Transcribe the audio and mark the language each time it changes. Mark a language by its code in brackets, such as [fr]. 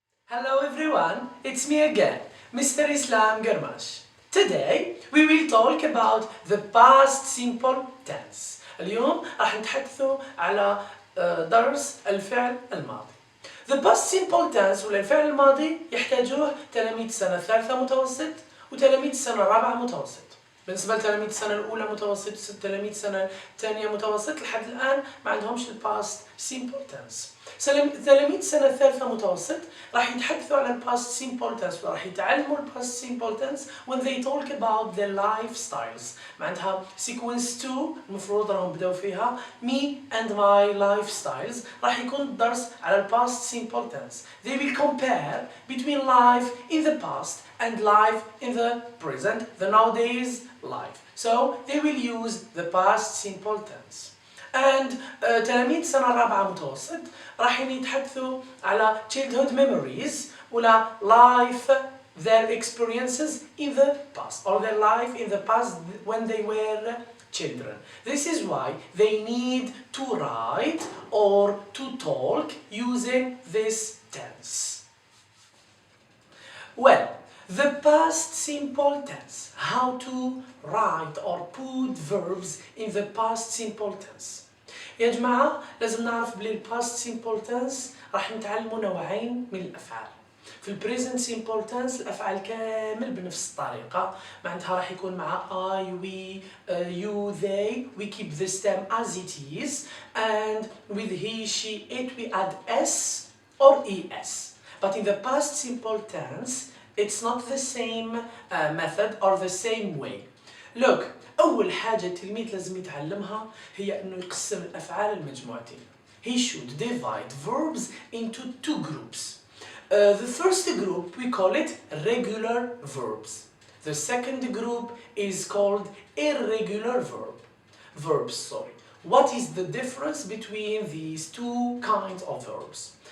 [en] Hello everyone, it's me again, Mr. Islam Garmash. Today we will talk about the past simple tense. [ar] اليوم راح نتحدثوا على درس الفعل الماضي. [en] The past simple tense [ar] ولا الفعل الماضي يحتاجوه تلاميذ السنة الثالثة متوسط وتلاميذ السنة الرابعة متوسط. بالنسبة لتلاميذ السنة الأولى متوسط وتلاميذ السنة الثانية متوسط لحد الآن ما عندهمش الباست simple tense. تلاميذ السنة الثالثة متوسط راح يتحدثوا على الباست simple tense وراح يتعلموا الباست simple tense [en] when they talk about their lifestyles. [ar] معناتها sequence 2 المفروض راهم بداو فيها [en] me and my lifestyles [ar] راح يكون الدرس على الباست simple tense. [en] They will compare between life in the past and life in the present, the nowadays life. So they will use the past simple tense. And [ar] تلاميذ السنة الرابعة متوسط راح يتحدثوا على [en] childhood memories ولا life their experiences in the past or their life in the past when they were children. This is why they need to write or to talk using this tense. Well, the past simple tense, how to write or put verbs in the past simple tense. [ar] يا جماعة لازم نعرف بلي الباست simple tense راح نتعلموا نوعين من الأفعال. في البريزنت simple tense الأفعال كامل بنفس الطريقة، معناتها راح يكون مع [en] I, we, you, they, we keep the stem as it is, and with he, she, it we add s or es. But in the past simple tense it's not the same method or the same way. [ar] Look, أول حاجة التلميذ لازم يتعلمها هي إنه يقسم الأفعال لمجموعتين. [en] He should divide verbs into two groups. The first group we call it regular verbs. The second group is called irregular verbs. What is the difference between these two kinds of verbs?